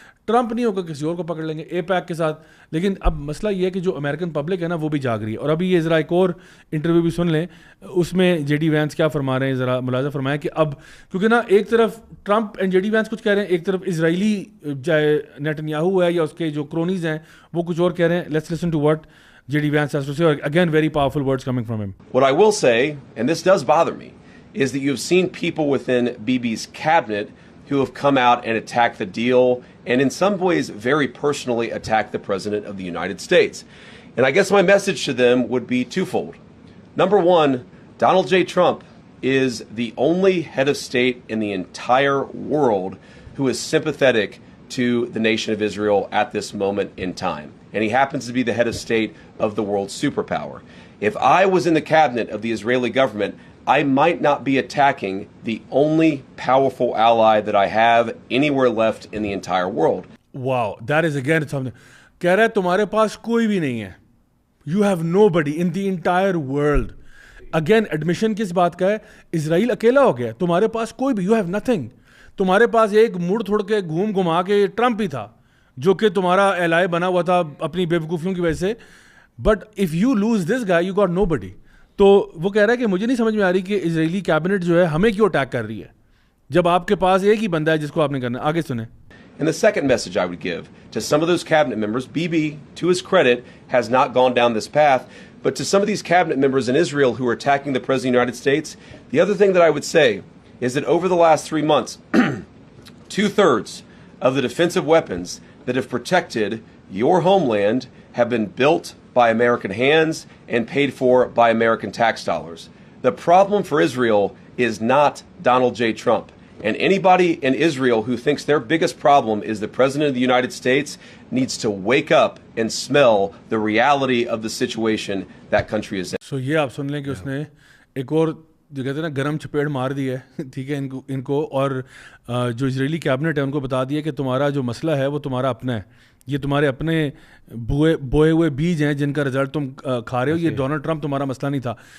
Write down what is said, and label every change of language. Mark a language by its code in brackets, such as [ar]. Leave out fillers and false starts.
[ur] Trump نہیں ہوگا کسی اور کو پکڑ لیں گے اے پیک کے ساتھ. لیکن اب مسئلہ یہ ہے کہ جو امریکن پبلک ہے نا وہ بھی جاگ رہی ہے. اور ابھی یہ ذرا ایک اور انٹرویو بھی سن لیں, اس میں جے ڈی وینس کیا فرما رہے ہیں, ذرا ملاحظہ فرمائیں کہ اب کیونکہ نا ایک طرف Trump and J D Venice کچھ کہہ رہے ہیں, ایک طرف اسرائیلی چاہے نیتن یاہو ہے یا اس کے جو کرونیز ہیں وہ کچھ اور کہہ رہے ہیں. [en] Let's listen to what J D Vance has to say, or again very powerful words coming from him. What I will say, and this does bother me, is that you've seen people within Bibi's cabinet who have come out and attacked the deal and in some ways very personally attacked the President of the United States. And I guess my message to them would be twofold. Number one, Donald J. Trump is the only head of state in the entire world who is sympathetic to the nation of Israel at this moment in time. And he happens to be the head of state of the world's superpower. If I was in the cabinet of the Israeli government, I might not be attacking the only powerful ally that I have anywhere left in the entire world. Wow, that is again something. [ur] کہہ رہا ہے تمہارے پاس کوئی بھی نہیں ہے. [en] You have nobody in the entire world. Again admission [ur] کس بات کا ہے؟ اسرائیل اکیلا ہو گیا, تمہارے پاس کوئی بھی, [en] you have nothing. [ur] تمہارے پاس ایک مڑ تھوڑ کے گھوم گھما کے ٹرمپ ہی تھا جو کہ تمہارا ایلائے بنا ہوا تھا اپنی بے وقوفیوں کی وجہ سے. [en] But if you lose this guy you got nobody. [ur] تو وہ کہہ رہا ہے کہ مجھے نہیں سمجھ میں آ رہی کہ اسرائیلی کیبنٹ جو ہے ہمیں کیوں اٹیک کر رہی ہے جب آپ کے پاس ایک ہی بندہ ہے جس کو آپ نے کرنا ہے. آگے سنیں. [en] And the second message I would give to some of those cabinet members, Bibi, to his credit, has not gone down this path, but to some of these cabinet members in Israel who are attacking the President of the United States, the other thing that I would say is that over the last 3 months, 2/3 of the defensive weapons that have protected your homeland have been built by American hands and paid for by American tax dollars. The problem for Israel is not Donald J. Trump. And anybody in Israel who thinks their biggest problem is the President of the United States needs to wake up and smell the reality of the situation that country is in. [ur] So یہ آپ سن لیں کہ اس نے ایک اور جو کہتے ہیں نا گرم چپیڑ مار دی ہے, ٹھیک ہے, ان کو اور جو اسرائیلی کیبنٹ ہے ان کو بتا دیا کہ تمہارا جو مسئلہ ہے وہ تمہارا اپنا ہے, یہ تمہارے اپنے بوئے ہوئے بیج ہیں جن کا رزلٹ تم کھا رہے ہو, یہ ڈونلڈ ٹرمپ تمہارا مسئلہ نہیں تھا.